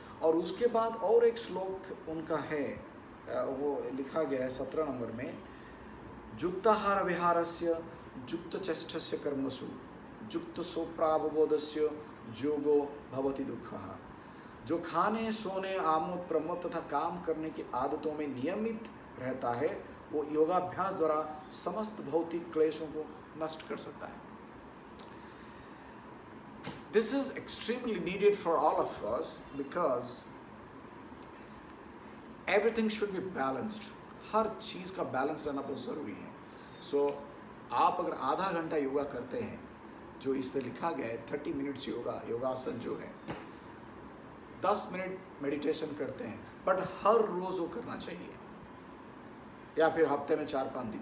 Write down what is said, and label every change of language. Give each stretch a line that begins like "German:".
Hindi: और उसके बाद और एक श्लोक उनका है, वो लिखा गया है 17 नंबर में,
Sanskrit: युक्ताहार विहारस्य युक्त चेष्टस्य कर्मसु युक्त सोप्रावबोधस्य योगो भवति दुःखः।
Hindi: जो खाने, सोने, आमोद प्रमोद तथा काम करने की आदतों में नियमित रहता है, वो योगाभ्यास द्वारा समस्त भौतिक क्लेशों को नष्ट कर सकता है।
English: This is extremely needed for all of us because everything should be balanced.
Hindi: हर चीज़ का बैलेंस रहना बहुत ज़रूरी है। सो आप अगर आधा घंटा योगा करते हैं, जो इस पे लिखा गया है 30 मिनट्स योगासन जो है, 10 मिनट मेडिटेशन करते हैं, बट हर रोज़ वो करना चाहिए, या फिर हफ्ते में 4-5 दिन।